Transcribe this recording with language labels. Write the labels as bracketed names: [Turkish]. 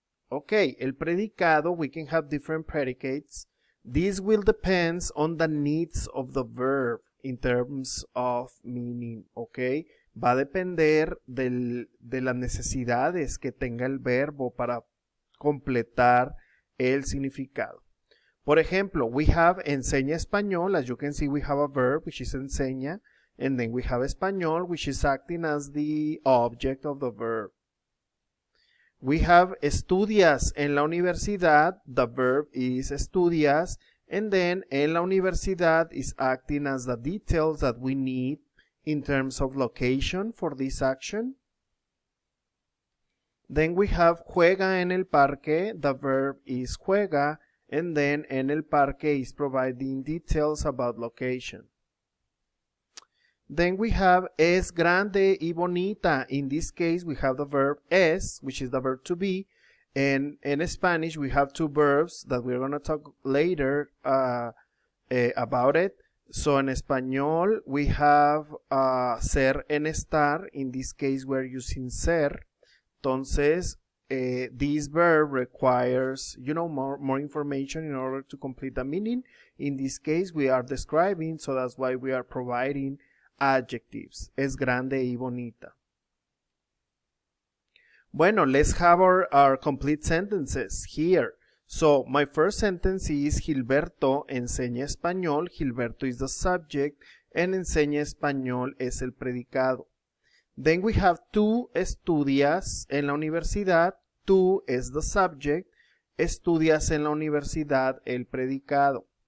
[English] Okay, el predicado, we can have different predicates. This will depend on the needs of the verb in terms of meaning, okay? [Spanish] Va a depender de las necesidades que tenga el verbo para completar el significado. Por ejemplo, [English] we have enseña español. As you can see, we have a verb, which is enseña. And then we have español, which is acting as the object of the verb. We have estudias en la universidad. The verb is estudias. And then en la universidad is acting as the details that we need in terms of location for this action. Then we have juega en el parque. The verb is juega. And then en el parque is providing details about location. Then we have es grande y bonita. In this case, we have the verb es, which is the verb to be. And in Spanish, we have two verbs that we're going to talk later about it. So in español, we have ser en estar. In this case, we're using ser. Entonces, this verb requires, more information in order to complete the meaning. In this case, we are describing, so that's why we are providing adjectives. [Spanish] Es grande y bonita. [English] Bueno, let's have our complete sentences here. So, my first sentence is Gilberto enseña español. Gilberto is the subject, and [Spanish] enseña español es el predicado. [English] Then we have [Spanish] tú estudias en la universidad. Tú es [English] the subject. [Spanish] Estudias en la universidad, el predicado.